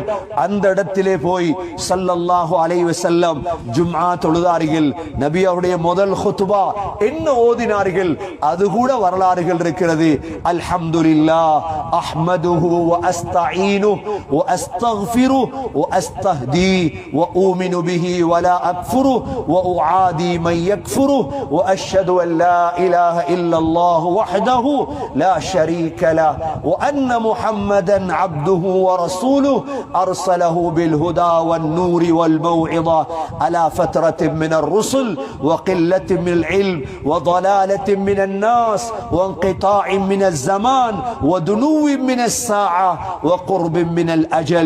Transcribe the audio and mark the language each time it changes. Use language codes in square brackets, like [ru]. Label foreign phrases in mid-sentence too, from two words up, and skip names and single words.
[ta] அந்த இடத்திலே போய் [ar] صلى الله عليه وسلم [ta] ஜும்ஆ தொழுதார்கள். நபி அவருடைய முதல் குத்பா என்ன ஓதினார்கள் அது கூட வரலாறுகள் இருக்கிறது. [ar] الحمد لله أحمده وأستعينه وأستغفره وأستهدي وأؤمن به ولا أكفره وأعادي من يكفره وأشهد أن لا إله إلا الله وحده لا شريك له وأن محمدا عبده ورسوله أرسله بالهدى والنور والموعظة على فترة من الرسل وقلة من العلم وضلالة من الناس وانقطاع من الزمان ودنو من الساعة وقرب من الأجل.